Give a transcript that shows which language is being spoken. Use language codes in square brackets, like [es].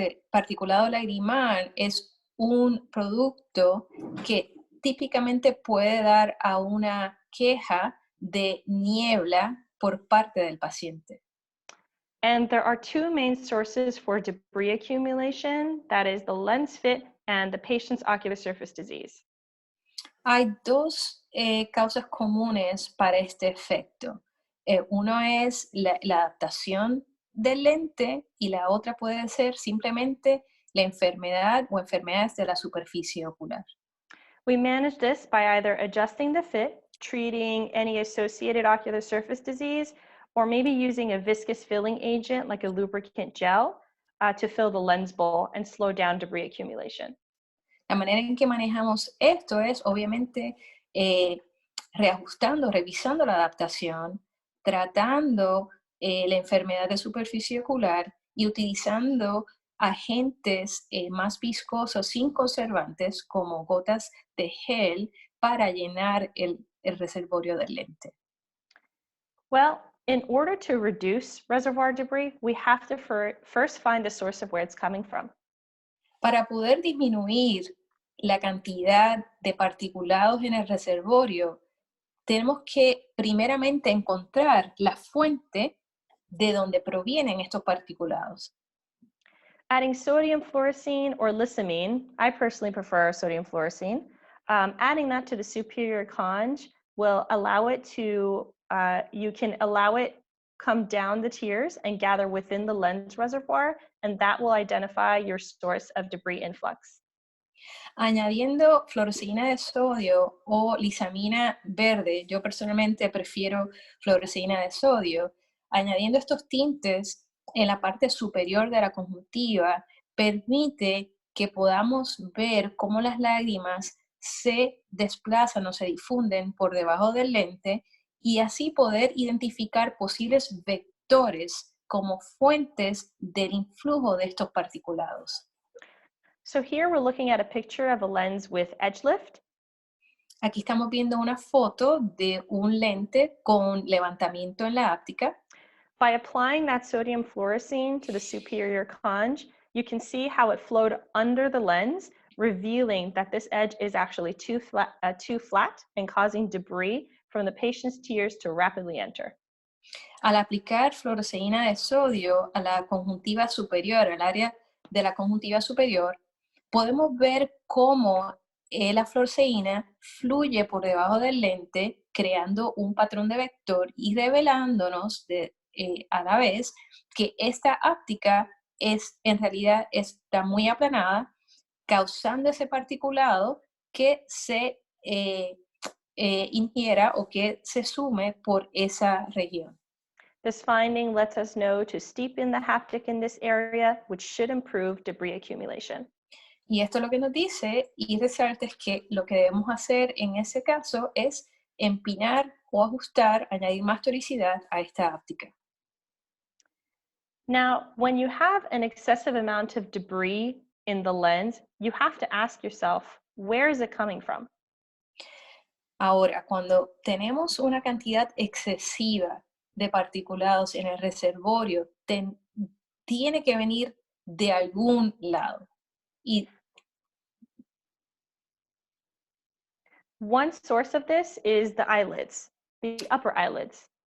[es] Particulado lagrimal es un producto que típicamente puede dar a una queja de niebla por parte del paciente. [en] And there are two main sources for debris accumulation, that is the lens fit and the patient's ocular surface disease. [es] Hay dos causas comunes para este efecto. Uno es la adaptación del lente y la otra puede ser simplemente la enfermedad o enfermedades de la superficie ocular. [en] We manage this by either adjusting the fit, treating any associated ocular surface disease, or maybe using a viscous filling agent like a lubricant gel to fill the lens bowl and slow down debris accumulation. [es] La manera en que manejamos esto es obviamente eh, reajustando, revisando la adaptación, tratando la enfermedad de superficie ocular y utilizando agentes más viscosos sin conservantes como gotas de gel para llenar el reservorio del lente. [en] Well, in order to reduce reservoir debris, we have to first find the source of where it's coming from. [es] Para poder disminuir la cantidad de particulados en el reservorio, tenemos que primeramente encontrar la fuente de donde provienen estos particulados. [en] Adding sodium fluorescein or lissamine, I personally prefer sodium fluorescein. Adding that to the superior conge will allow it to, you can allow it come down the tiers and gather within the lens reservoir, and that will identify your source of debris influx. [es] Añadiendo fluoresceína de sodio o lisamina verde, yo personalmente prefiero fluoresceína de sodio, añadiendo estos tintes en la parte superior de la conjuntiva permite que podamos ver cómo las lágrimas se desplazan o se difunden por debajo del lente y así poder identificar posibles vectores como fuentes del influjo de estos particulados. [en] So here we're looking at a picture of a lens with edge lift. [es] Aquí estamos viendo una foto de un lente con levantamiento en la áptica. [en] By applying that sodium fluorescein to the superior conge, you can see how it flowed under the lens, revealing that this edge is actually too flat and causing debris from the patient's tears to rapidly enter. [es] Al aplicar fluoresceína de sodio a la conjuntiva superior, al área de la conjuntiva superior, podemos ver cómo la fluoresceína fluye por debajo del lente, creando un patrón de vector y revelándonos a la vez que esta áptica en realidad está muy aplanada, causando ese particulado que se ingiera o que se sume por esa región. [en] This finding lets us know to steepen the haptic in this area, which should improve debris accumulation. [es] Y esto lo que nos dice y resalta es que lo que debemos hacer en ese caso es empinar o ajustar, añadir más toricidad a esta áptica. [en] Now, when you have an excessive amount of debris in the lens, you have to ask yourself, where is it coming from? [es] Ahora, cuando tenemos una cantidad excesiva de particulados en el reservorio, tiene que venir de algún lado. Y [en] one source of this is the eyelids, the upper eyelids.